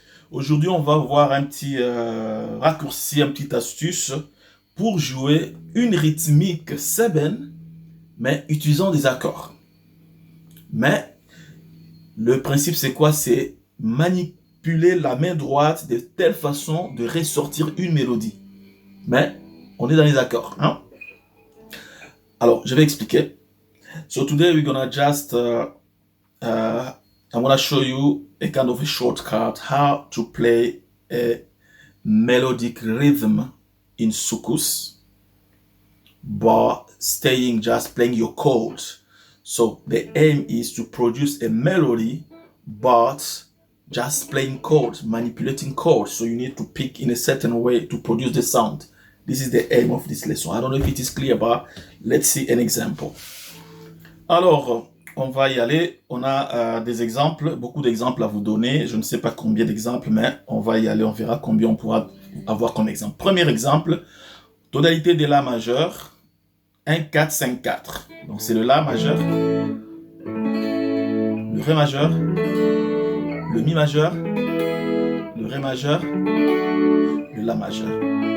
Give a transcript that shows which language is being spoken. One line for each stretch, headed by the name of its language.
French: Aujourd'hui, on va voir un petit raccourci, un petit astuce pour jouer une rythmique 7, mais utilisant des accords. Mais le principe, c'est quoi? C'est manipuler la main droite de telle façon de ressortir une mélodie. Mais on est dans les accords, hein? Alors, je vais expliquer.
English: So today we're gonna just I'm gonna show you a kind of a shortcut how to play a melodic rhythm in soukous, but staying just playing your chords. So the aim is to produce a melody, but just playing chords, manipulating chords. So you need to pick in a certain way to produce the sound. This is the aim of this lesson. I don't know if it is clear, but let's see an example.
French: Alors, on va y aller. On a des exemples, beaucoup d'exemples à vous donner. Je ne sais pas combien d'exemples, mais on va y aller. On verra combien on pourra avoir comme exemple. Premier exemple, tonalité de La majeur, 1, 4, 5, 4. Donc c'est le La majeur, le Ré majeur, le Mi majeur, le Ré majeur, le La majeur.